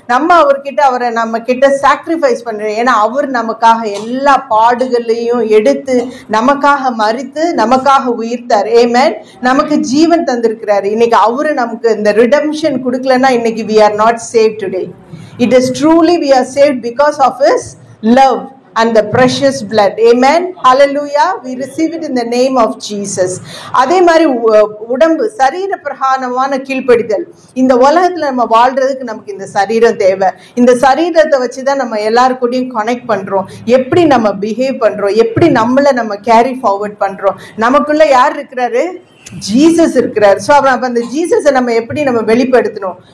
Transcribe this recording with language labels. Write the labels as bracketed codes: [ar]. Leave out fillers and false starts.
[ta] நம்ம அவர்கிட்ட அவரை நம்ம கிட்ட சாக்ரிஃபைஸ் பண்றோம். ஏன்னா அவர் நமக்காக எல்லா பாடுகளையும் எடுத்து நமக்காக மரித்து நமக்காக உயிர்த்தார். ஆமென். நமக்கு ஜீவன் தந்திருக்கிறாரு. இன்னைக்கு அவரு நமக்கு இந்த ரிடம்ஷன் கொடுக்கலன்னா இன்னைக்கு [en] we are not saved today. It is truly we are saved because of his love and the precious blood. Amen, hallelujah. We receive it in the name of Jesus. [ta] அதே மாதிரி உடம்பு, சரீர பிரகாரமான கீழ்ப்படிதல். இந்த உலகத்துல நம்ம வாழ்றதுக்கு நமக்கு இந்த சரீரம் தேவை. இந்த சரீரத்தை வச்சுதான் நம்ம எல்லாருக்கூடயும் கனெக்ட் பண்றோம். எப்படி நம்ம பிஹேவ் பண்றோம், எப்படி நம்மளை நம்ம கேரி ஃபார்வர்ட் பண்றோம். நமக்குள்ள யார் இருக்கிறாரு? ஜீசஸ் இருக்கிறார். ஸோ அப்ப அந்த ஜீசஸை நம்ம எப்படி நம்ம வெளிப்படுத்தணும்?